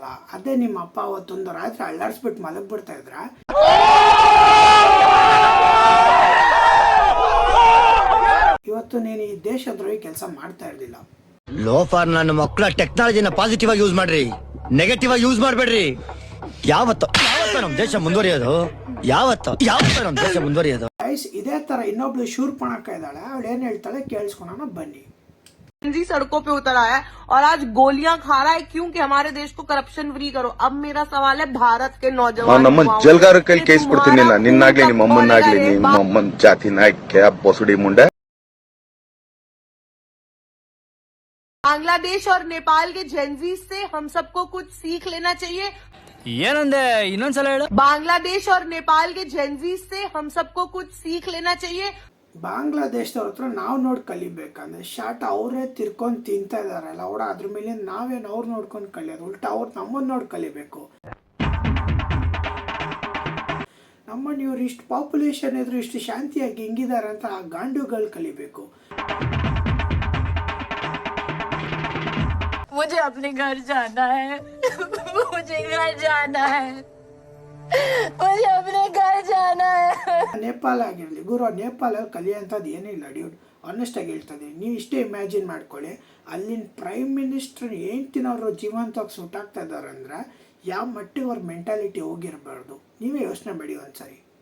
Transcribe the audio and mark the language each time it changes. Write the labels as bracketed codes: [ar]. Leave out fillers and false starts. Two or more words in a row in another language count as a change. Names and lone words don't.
[kn] ಅದೇ ನಿಮ್ಮ ಅಪ್ಪ ಅವತ್ತೊಂದು ರಾತ್ರಿ ಅಲ್ಲಾಡಿಸ್ಬಿಟ್ಟು ಮಲಗ್ಬಿಡ್ತಾ ಇದ್ರೆ, ಇವತ್ತು ನೀನು ಈ ದೇಶದ್ರೋಹಿ ಕೆಲಸ ಮಾಡ್ತಾ ಇರಲಿಲ್ಲ. ಲೋಫಾರ್, ನನ್ನ ಮಕ್ಕಳ ಟೆಕ್ನಾಲಜಿನ ಪಾಸಿಟಿವ್ ಆಗಿ ಯೂಸ್ ಮಾಡ್ರಿ, ನೆಗೆಟಿವ್ ಆಗಿ ಯೂಸ್ ಮಾಡಬೇಡ್ರಿ. ಯಾವತ್ತು ನಮ್ಮ ದೇಶ ಮುಂದುವರಿಯೋದು, ಯಾವತ್ತು ನಮ್ಮ ದೇಶ ಮುಂದುವರಿಯೋದು. ಇದೇ ತರ ಇನ್ನೊಬ್ಳು ಶೂರ್ಪಣಕ ಇದ್ದಾಳೆ, ಅವಳು ಏನ್ ಹೇಳ್ತಾಳೆ ಕೇಳಿಸ್ಕೊಳೋಣ ಬನ್ನಿ. [hi] सड़कों पे उतर आया है और आज गोलियां खा रहा है, क्योंकि हमारे देश को [en] corruption free [hi] करो. अब मेरा सवाल है भारत के नौजवान, [kn] ನಮ್ಮ ಜಲ್ಗಾರ ಕೈಲಿ ಕೇಸ್ ಕೊಡ್ತೀನಿಲ್ಲ, ನಿನ್ನಾಗ್ಲಿ ನಿಮ್ಮ ಅಮ್ಮನಾಗ್ಲಿ, ನಿಮ್ಮ ಅಮ್ಮನ ಜಾತಿ ನಾಯ್ಕೆ ಬೊಸುಡಿ ಮುಂಡೆ. [hi] बांग्लादेश और नेपाल के जेनजी से हम सबको कुछ सीख लेना चाहिए. [kn] ಏನಂದೆ ಇನ್ನೊಂದ್ಸಲ ಹೇಳು. [hi] बांग्लादेश और नेपाल के जेनजी से हम सबको कुछ सीख लेना चाहिए. [kn] ಬಾಂಗ್ಲಾದೇಶದವ್ರ ಹತ್ರ ನಾವು ನೋಡಿ ಕಲಿಬೇಕಂದ್ರೆ, ಶಾಟ್ ಅವರೇ ತಿರ್ಕೊಂಡು ತಿಂತಾ ಇದಾರಲ್ಲ ಅವಡ, ಅದ್ರ ಮೇಲೆ ನಾವೇನು ಅವ್ರು ನೋಡ್ಕೊಂಡು ಕಲಿಯೋದು, ಉಲ್ಟಾ ಅವ್ರು ನಮ್ಮನ್ನು ನೋಡಿ ಕಲಿಬೇಕು. ನಮ್ಮನ್ನು ಇವ್ರು ಇಷ್ಟು ಪಾಪ್ಯುಲೇಷನ್ ಇದ್ರು ಇಷ್ಟು ಶಾಂತಿಯಾಗಿ ಹಿಂಗಿದ್ದಾರೆ ಅಂತ ಆ ಗಾಂಡುಗಳು ಕಲಿಬೇಕು. [hi] मुझे अपने घर जाना है मुझे घर जाना है. [kn] ನೇಪಾಳ ಆಗಿರಲಿ ಗುರು, ನೇಪಾಳಲ್ಲಿ ಕಲಿಯೋಂಥದ್ದು ಏನಿಲ್ಲ ಡ್ಯೂಡ್, ಆನೆಸ್ಟಾಗಿ ಹೇಳ್ತದೆ. ನೀವು ಇಷ್ಟೇ ಇಮ್ಯಾಜಿನ್ ಮಾಡ್ಕೊಳ್ಳಿ, ಅಲ್ಲಿನ [en] prime minister [kn] ಹೆಂಡ್ತಿನವರು ಜೀವಂತವಾಗಿ ಸುಟ್ಟಾಗ್ತಾ ಇದ್ದಾರೆ ಅಂದರೆ ಯಾವ ಮಟ್ಟಿಗೆ ಅವ್ರ ಮೆಂಟಾಲಿಟಿ ಹೋಗಿರಬಾರ್ದು, ನೀವೇ ಯೋಚನೆ ಮಾಡಿ ಒಂದ್ಸರಿ.